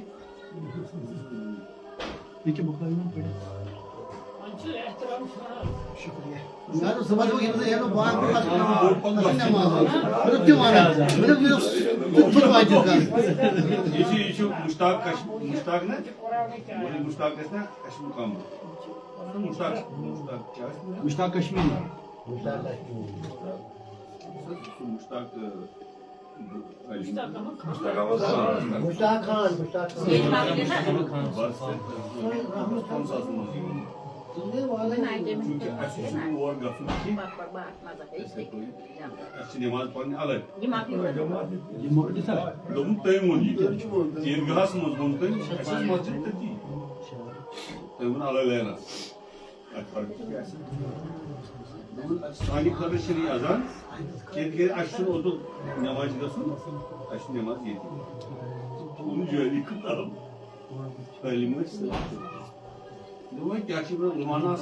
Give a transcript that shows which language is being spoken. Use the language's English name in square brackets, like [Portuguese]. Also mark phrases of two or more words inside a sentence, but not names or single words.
[Kashmiri] یہ چھُ مشتاق مشتاق نا مشتاق گژھِ نا کشمیٖر کم مشتاق کشمیٖری مشتاق مشتاق خان [Urdu] نماز پڑھنے الگ [Kashmiri] دوٚپُن تٔمۍ ووٚن یہِ عیٖدگاہس منٛز ووٚن تٔمۍ اَسہِ ٲس مسجد تٔتی تٔمۍ ووٚن الگ لینس سانہِ خٲطرٕ چھِنہٕ یہِ اذان کیٛازِ اَسہِ چھُنہٕ اوٚدُر نٮ۪مازِ گژھُن اَسہِ چھِ نٮ۪ماز ییٚتی اوٚن جٲری کتاب تعلیٖم ٲسۍ دوٚپُن کیٛاہ چھِ زمانہٕ آسان